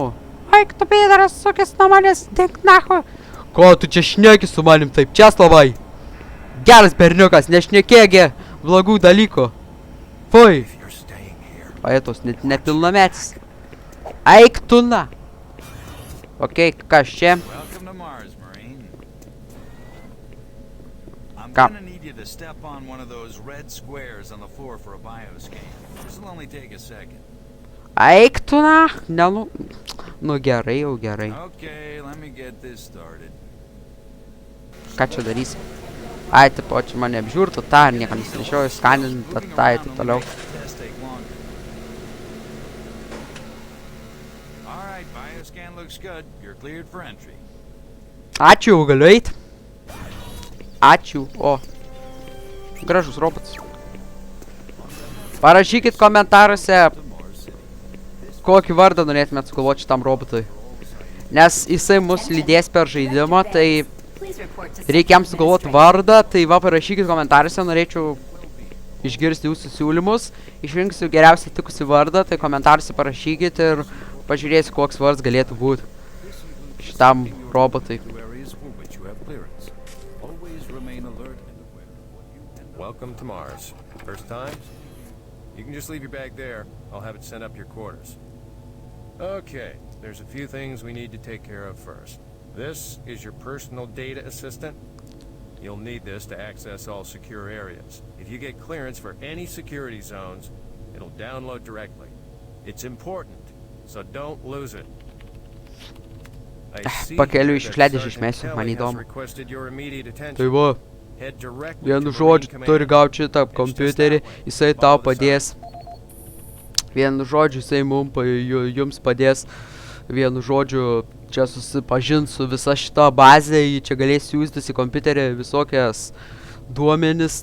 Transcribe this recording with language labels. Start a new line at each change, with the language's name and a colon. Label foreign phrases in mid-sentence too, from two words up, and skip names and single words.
Lithuanian: Eik, tu pėdaras, sukis nuo manęs, dink nachu. Ko tu čia šneki su manim taip, Česlovai? Geras berniukas, nešnekėgi blogų dalykų. Fui! Vajetaus, nepilnametis. Eik tu na! Okei, kas čia?
English: I'm gonna need you to step on one of those red squares on the floor for a bioscan. This will only take a second.
Lithuanian: Eik tu na, nu gerai, jau gerai.
English: Okay, let me get this started.
Lithuanian: Ką čia darysi? Ai, taip, o čia mane apžiūrtų, tą ir nieko nesinešioju, skanint, tą ir taip toliau.
English: Alright, bioscan looks good. You're cleared for entry.
Lithuanian: Ačiū, jau galiu eit. Ačiū, o. Gražus robotas. Parašykit komentaruose, kokį vardą norėtumėt sugalvoti šitam robotui. Nes jisai mus lydės per žaidimą, tai reikia jam sugalvoti vardą, tai va parašykit komentaruose, norėčiau išgirsti jūsų siūlymus. Išrinksiu geriausiai tikusi vardą, tai komentaruose parašykit ir pažiūrėsiu, koks vardas galėtų būti šitam robotui.
English: Welcome to Mars. First time? You can just leave your bag there. I'll have it sent up your quarters. Okay, there's a few things we need to take care of first. This is your personal data assistant. You'll need this to access all secure areas. If you get clearance for any security zones, it'll download directly. It's important, so don't lose it.
Lithuanian: Pakeliu išleidžiu išmesiu, man įdomu. Tai va. Vienu žodžiu, turi gauti šitą kompiuterį, jisai tau padės. Vienu žodžiu, jisai jums padės. Vienu žodžiu, čia susipažint su visa šita bazė, čia galės siūstis į kompiuterį visokias duomenis.